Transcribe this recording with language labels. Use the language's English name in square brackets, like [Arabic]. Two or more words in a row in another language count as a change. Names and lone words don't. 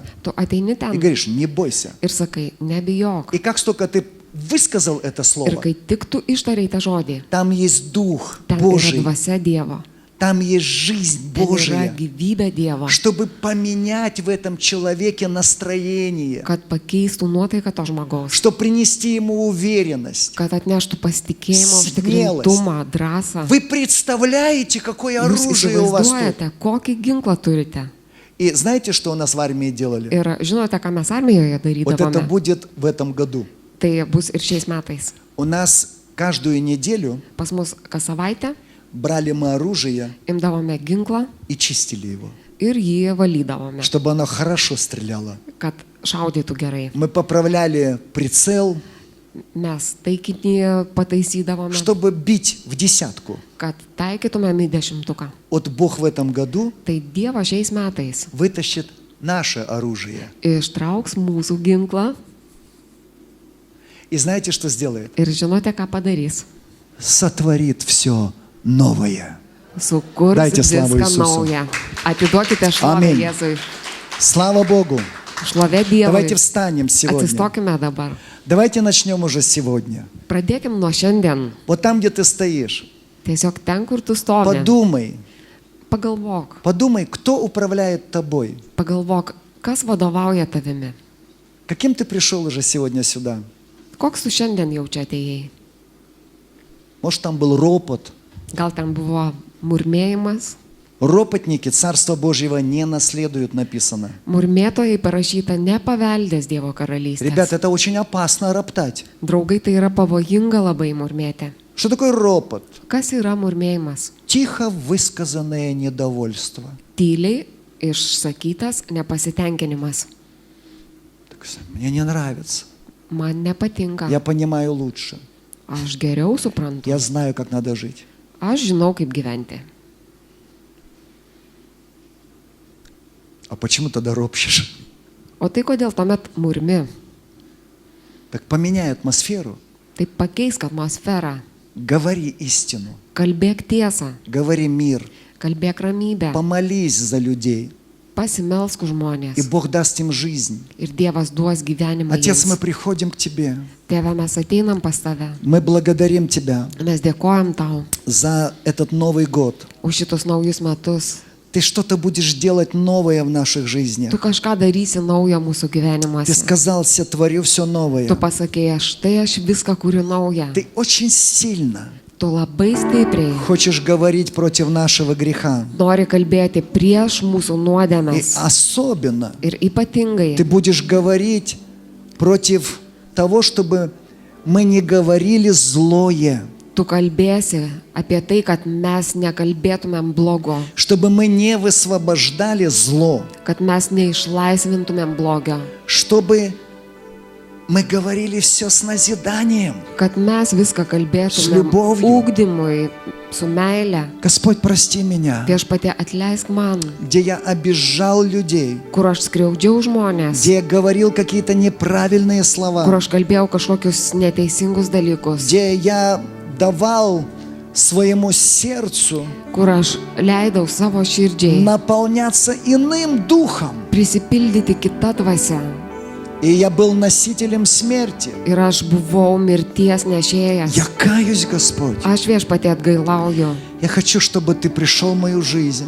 [Lithuanian] Tu ateini [Russian] и [Lithuanian] ten [Russian] говоришь, не бойся. [Lithuanian] ir sakai, nebijok. [Russian] И как только ты высказал это [Lithuanian] Ir [Russian] слово, [Lithuanian] kai tik tu ištarei tą žodį, [Russian] там есть Дух [Lithuanian] ten yra [Russian] Божий. [Lithuanian] dvasia Dievo. [Russian] Там есть жизнь [Lithuanian] Ten yra [Russian] Божия, [Lithuanian] gyvybė Dievo, [Russian] чтобы поменять в этом человеке настроение, [Lithuanian] kad pakeistų nuotaiką to žmogaus, [Russian] чтобы принести ему уверенность. [Lithuanian] kad atneštų pasitikėjimą, [Russian] Smėlas. [Lithuanian] užtikrintumą, drąsą. [Russian] Вы представляете, какое [Lithuanian] Jūs [Russian] оружие у вас тут? [Lithuanian] įsivaizduojate, kokį ginklą turite. [Russian] И знаете, что у нас в армии делали? [Lithuanian] Ir žinote, ką mes armijoje [Russian] Вот это [Lithuanian] darydavome? [Russian] будет в этом году. [Lithuanian] Tai bus ir šiais metais. [Russian] У нас каждую неделю [Lithuanian] Pas mus kas savaitę [Russian] брали мы оружие [Lithuanian] imdavome ginklą [Russian] и чистили его, [Lithuanian] ir jį valydavome, [Russian] чтобы оно хорошо стреляло. [Lithuanian] kad šaudytų gerai. [Russian] Мы поправляли прицел, [Lithuanian] Mes taikinį pataisydavome, [Russian] чтобы бить в десятку. [Lithuanian] kad taikytumėm į 10. [Russian] Вот Бог в этом году [Lithuanian] Tai Dievas šiais metais [Russian] вытащит наше оружие. [Lithuanian] ištrauks mūsų ginklą [Russian] И знаете, что сделает? [Lithuanian] ir žinote, ką padarys. [Russian] Сотворит все новое. [Lithuanian] Sukurs [Russian] Дайте слава [Lithuanian] viską Jesūsui. naują. Atiduokite šlovę Amen. Jėzui. [Russian] Слава Богу! [Lithuanian] Šlovė Dievui. [Russian] Давайте встанем сегодня. [Lithuanian] Atsistokime dabar. [Russian] Давайте начнем уже сегодня. [Lithuanian] Pradėkim nuo šiandien. [Russian] Вот там, где ты стоишь, [Lithuanian] Tiesiog ten, kur tu stovi. [Russian] подумай, [Lithuanian] Pagalvok. [Russian] подумай, кто управляет тобой. [Lithuanian] Pagalvok, kas vadovauja tavimi. [Russian] Каким ты пришел уже сегодня сюда? [Lithuanian] Koks tu šiandien jau čia atėjai? [Russian] Может, там был ропот. [Lithuanian] Gal ten buvo murmėjimas? [Russian] Ропотники Царства Божьего не наследуют, написано. [Lithuanian] Murmėtojai parašyta nepaveldės Dievo karalystės. [Russian] Ребята, это очень опасно роптать. [Lithuanian] Draugai, tai yra pavojinga labai murmėti. [Russian] Что такое ропот? [Lithuanian] Kas yra murmėjimas? [Russian] Тихо высказанное недовольство. [Lithuanian] Tyliai išsakytas nepasitenkinimas. [Russian] Так, мне не нравится. [Lithuanian] Man nepatinka. [Russian] Я понимаю лучше. [Lithuanian] Aš geriau suprantu. [Russian] Я знаю, как надо жить. [Lithuanian] Aš žinau, kaip gyventi. [Russian] А почему тогда ропщешь? [Lithuanian] O tai kodėl tuomet murmi? [Russian] Так поменяй атмосферу. [Lithuanian] Tai pakeisk atmosferą. [Russian] Говори истину. [Lithuanian] Kalbėk tiesą. [Russian] Говори мир. [Lithuanian] Kalbėk ramybę. [Russian] Помолись за людей. [Lithuanian] Pasimelsk už [Russian] И [Lithuanian] žmonės. [Russian] Бог даст им жизнь. [Lithuanian] Ir Dievas duos gyvenimą [Russian] Отец, мы [Lithuanian] jiems. [Russian] приходим к Тебе. [Lithuanian] Tėve, mes ateinam pas tave. [Russian] Мы благодарим Тебя [Lithuanian] Mes dėkojam tau [Russian] за этот Новый год. [Lithuanian] už šitus naujus metus. [Russian] Ты что-то будешь делать новое в наших [Lithuanian] Tu [Russian] жизнях. [Lithuanian] kažką darysi naujo mūsų [Russian] Ты [Lithuanian] gyvenimuose. [Russian] сказал, творю все новое. [Lithuanian] Tu pasakėjai, štai aš viską kuriu naują. [Russian] Ты очень сильно [Lithuanian] Tu labai stipriai [Russian] хочешь говорить против нашего греха. [Lithuanian] nori kalbėti prieš mūsų [Russian] И [Lithuanian] nuodėmes. [Russian] особенно [Lithuanian] Ir ypatingai [Russian] ты будешь говорить против того, чтобы мы не говорили злое, [Lithuanian] tu kalbėsi apie tai, kad mes nekalbėtumėm blogo, [Russian] чтобы мы не высвобождали зло, [Lithuanian] kad mes neišlaisvintumėm blogio, [Russian] чтобы мы говорили все с назиданием. [Lithuanian] kad mes viską kalbėtumėm [Russian] liubovju. [Lithuanian] ugdymui, su meile. [Russian] Господь, прости меня, [Lithuanian] Viešpatie, atleisk man, [Russian] где я обижал людей, [Lithuanian] kur aš skriaudžiau žmonės, [Russian] где я говорил какие-то неправильные [Lithuanian] kur [Russian] слова, [Lithuanian] aš kalbėjau kažkokius neteisingus dalykus, [Russian] где я давал своему сердцу [Lithuanian] kur aš leidau savo širdžiai [Russian] наполняться иным духом. [Lithuanian] prisipildyti kitą dvasią. [Russian] И я был носителем смерти. [Lithuanian] Ir aš buvau mirties nešėjas. [Russian] Я каюсь, Господь. [Lithuanian] Aš viešpatie atgailauju. [Russian] Я хочу, чтобы Ты пришел в мою жизнь.